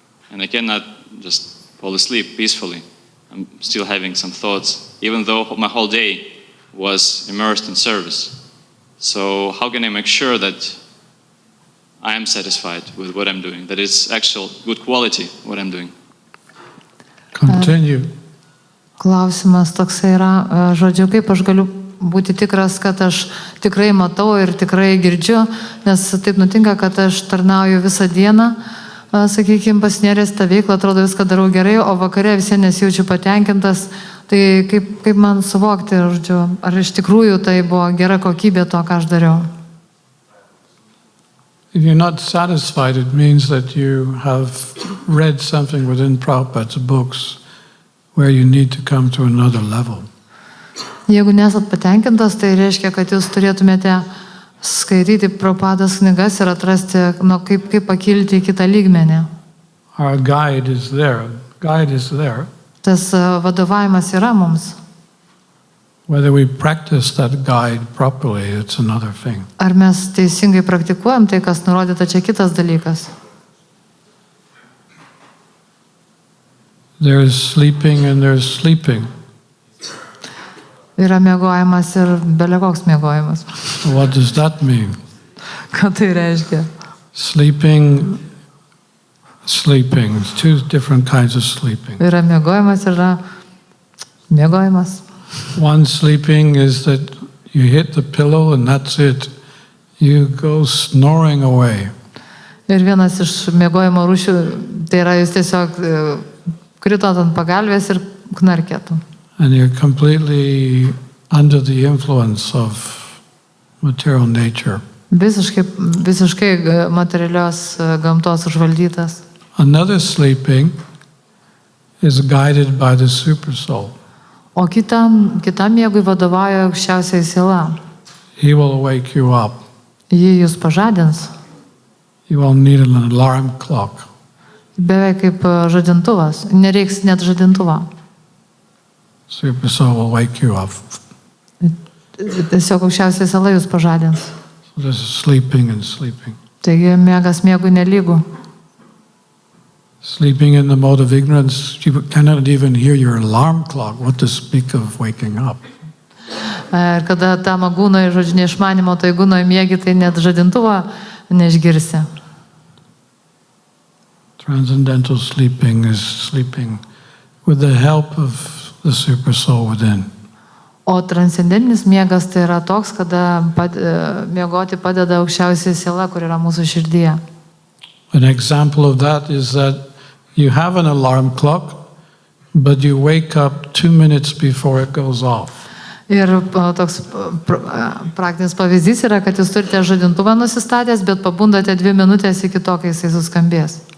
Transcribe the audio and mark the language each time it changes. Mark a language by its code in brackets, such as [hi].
[en] And I cannot just fall asleep peacefully. I'm still having some thoughts, even though my whole day was immersed in service. So how can I make sure that I am satisfied with what I'm doing, that it's actual good quality what I'm doing? Continue. [lt] Klausimas toksai yra, žodžiu, kaip aš galiu būti tikras, kad aš tikrai matau ir tikrai girdžiu, nes taip nutinka, kad aš tarnauju visą dieną, sakykime, pasinėręs tą veiklą, atrodo viską darau gerai, o vakare visai nesijaučiu patenkintas, tai kaip man suvokti, žodžiu, ar iš tikrųjų tai buvo gera kokybė to, ką aš dariau. [en] If you're not satisfied, it means that you have read something within Prabhupada's books where you need to come to another level. [lt] Jeigu nesat patenkintas, tai reiškia, kad jūs turėtumėte skaityti Prabhupados knygas ir atrasti, kaip pakilti į kitą lygmenį. [en] Our guide is there. Guide is there. [lt] Tas vadovavimas yra mums. [en] Whether we practice that guide properly, it's another thing. [lt] Ar mes teisingai praktikuojam tai, kas nurodyta, čia kitas dalykas. [en] There's sleeping and there's sleeping. [lt] Yra miegojimas ir belekoks miegojimas. [en] What does that mean? [lt] Ką tai reiškia? [en] Sleeping. Two different kinds of sleeping. [lt] Yra miegojimas, yra miegojimas. [en] One sleeping is that you hit the pillow and that's it. You go snoring away. [lt] Ir vienas iš miegojimo rūšių, tai yra jūs tiesiog kritot ant pagalvės ir knarkėtų. [en] And you're completely under the influence of material nature. [lt] Visiškai materialios gamtos užvaldytas. [en] Another sleeping is guided by the super soul. [lt] O kitam miegui vadovauja aukščiausiai siela. [en] He will wake you up. [lt] Ji jūs pažadins. [en] You won't need an alarm clock. [lt] Beveik kaip žadintuvas. Nereiks net žadintuvo. [en] Super soul will wake you up. [lt] Tiesiog aukščiausiai siela jūs pažadins. [en] So this is sleeping and sleeping. [lt] Taigi miegas miegui nelygų. [en] Sleeping in the mode of ignorance, you cannot even hear your alarm clock. What to speak of waking up? [lt] Ir kada tam gūnoje, žodžiu, neišmanimo, tai gūnoje miegi, tai net žadintuvo neišgirsi. [en] Transcendental sleeping is sleeping with the help of the super soul within. [lt] O transcendentinis miegas tai yra toks, kada miegoti padeda aukščiausiai siela, kur yra mūsų širdyje. [en] An example of that is that you have an alarm clock, but you wake up 2 minutes before it goes off. [lt] Ir toks praktinis pavyzdys yra, kad jūs turite žadintuvą nusistatęs, bet pabundate 2 minutės iki to, kai jisai suskambės.